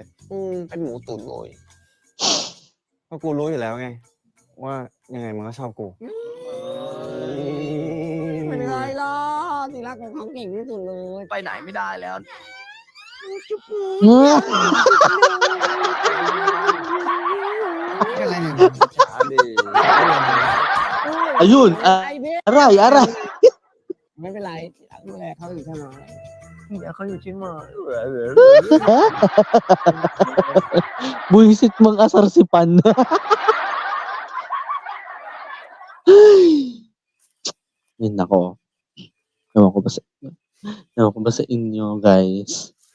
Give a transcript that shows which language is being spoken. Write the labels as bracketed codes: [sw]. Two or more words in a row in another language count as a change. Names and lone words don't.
[th] เป็นหมูตุ๋นเลยก็กูรู้อยู่แล้วไง ว่ายังไงมันก็ชอบกูไม่เป็นไรหรอกที่รักของเขาเก่งที่สุดเลย ไปไหนไม่ได้แล้ว อะไรเนี่ย ช้าดี [tl] Ayun, [th] ไอ้เบ๊ [tl] aray, aray. [th] ไม่เป็นไรที่รักดูแลเขาอยู่เสมอ [tl] Hindi ako yung chin mo. Buisit mang asar si Pan. Ay, nako. Ewan ko ba sa inyo, guys.